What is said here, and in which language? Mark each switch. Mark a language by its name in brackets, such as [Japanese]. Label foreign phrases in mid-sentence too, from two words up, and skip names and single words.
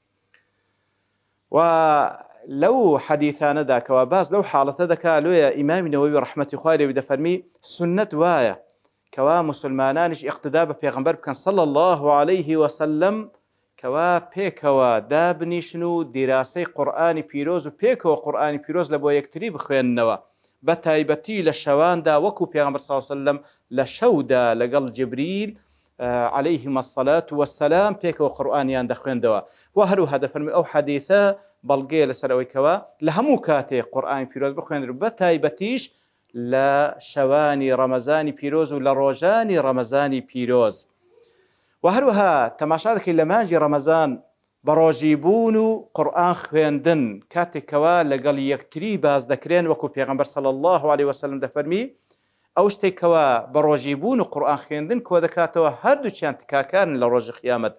[Central Kurdish] و لەو حەدیثانەدا کەوا باز لەو حاڵەتە دەکا، لۆیە ئیمامی نەوەوی ڕەحمەتی خوای لێ دەفەرمی سنەت وایە کەوا مسلمانانیش ئیقتدا بە پێغەمبەر بکەن [Arabic] صلی الله عليه وسلم، [Central Kurdish] کەوا پێکەوە دابنیشن و دیراسەی قورئانی پیرۆز و پێکەوە قورئانی پیرۆز لە بۆ یەکتری بخوێننەوە، بە تایبەتی لە شەواندا وەکو پێغەمبەر [Arabic] صلی الله عليه وسلم [Central Kurdish] لە شەودا لەگەڵ جبریل [Arabic] عليهما الصلاة والسلام [Central Kurdish] پێکەوە قورئانیان دەخوێندەوە. و هەروەها دەفەرمی ئەو حەدیثە بەڵگەیە لەسەرەوەی کەوا لە هەموو کاتێک قورئانی پیرۆز بخوێنرێت، بە تایبەتیش لە شەوانی ڕەمەزانی پیرۆز و لە ڕۆژانی ڕەمەزانی پیرۆز. و هەروەها تەماشا دەکەین لە مانجی ڕەمەزان بە ڕۆژی بوون و قورئان خوێندن کاتێکەوە لەگەڵ یەکتری باز دەکرێن، وەکو پێغەمبەر [Arabic] صلی الله عليه وسلم [Central Kurdish] دەفەرمی ئەو شتێکەوە بە ڕۆژی بوون و قورئان خوێندن کۆ دەکاتەوە هەردووچیان تکاکارن لە ڕۆژی قیامەت.